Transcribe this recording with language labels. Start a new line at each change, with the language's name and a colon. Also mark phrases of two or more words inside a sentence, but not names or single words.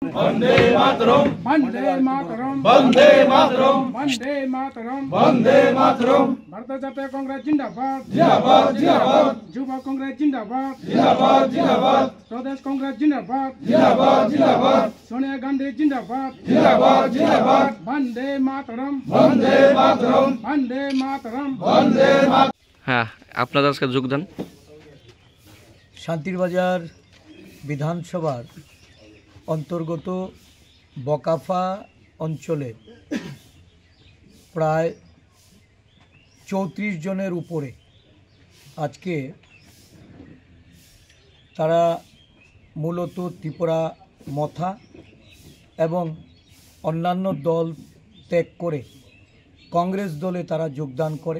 Hindi: वंदे मातरम वंदे मातरम वंदे मातरम वंदे मातरम वंदे मातरम भारतीय जातीय कांग्रेस जिंदाबाद जिंदाबाद जिंदाबाद युवा कांग्रेस जिंदाबाद जिंदाबाद जिंदाबाद प्रदेश कांग्रेस जिंदाबाद जिंदाबाद जिंदाबाद सोनिया गांधी जिंदाबाद जिंदाबाद जिंदाबाद वंदे मातरम वंदे मातरम वंदे मातरम वंदे मातरम।
Bangla: হ্যাঁ, আপনাদের আজকে যোগদান। শান্তিরবাজার বিধানসভার অন্তর্গত বকাফা অঞ্চলে প্রায় 34 জনের উপরে আজকে তারা মূলত ত্রিপুরা মথা এবং অন্যান্য দল ত্যাগ করে কংগ্রেস দলে তারা যোগদান করে।